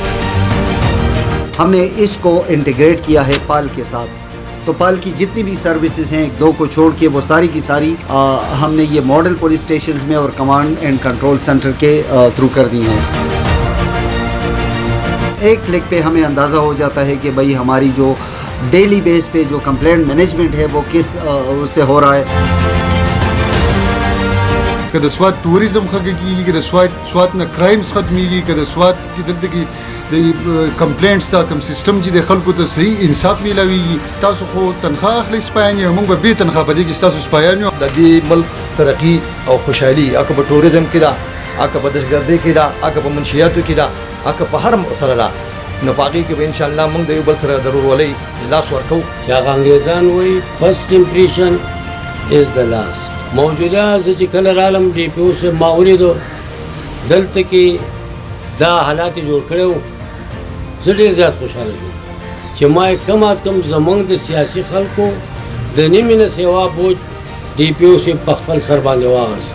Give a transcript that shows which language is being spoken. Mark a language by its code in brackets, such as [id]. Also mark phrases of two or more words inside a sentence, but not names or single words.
[ur] ہم نے اس کو انٹیگریٹ کیا ہے پال کے ساتھ, تو پال کی جتنی بھی سروسز ہیں ایک دو کو چھوڑ کے وہ ساری کی ساری ہم نے یہ ماڈل پولیس اسٹیشنز میں اور [en] command and control center [ur] کے تھرو کر دی ہیں. ایک کلک پہ ہمیں اندازہ ہو جاتا ہے کہ بھئی ہماری جو [en] daily base [ur] پہ جو [en] complaint management [ur] ہے وہ کس اس سے ہو رہا ہے. [ps] که د سوات ټوریزم ښه کېږي, که د سوات نه کرایمز ختمېږي, که د سوات کې دلته کې د کمپلینټس دا کوم سیسټم چې د خلکو ته صحیح انصاف میلاویږي. تاسو خو تنخواه اخلئ سپایان یو, موږ به بې تنخواه په دې کې ستاسو سپایان یو. د دې ملک ترقي او خوشحالي اکه په ټوریزم کې ده, اکه په دهشتګردۍ کې ده, اکه په منشیاتو کې ده, اکه په هر مسله ده, نو په هغې کې به انشاءالله موږ د یو بل سره د ورورولۍ لاس ورکوو. چې هغه انګریزان وایي [en] first impression is the last. [ps] موجوده زه چې کله رالم ډي پي او صاحب ما ولیدو دلته کې دا حالات جوړ کړی وو, زه ډېر زیات خوشحاله شوم چې ما یې [ur] کم از کم [ps] زموږ د سیاسي خلکو د نیمې نه سیوا بوج ډي پي او صاحب په خپل سر باندې واغست.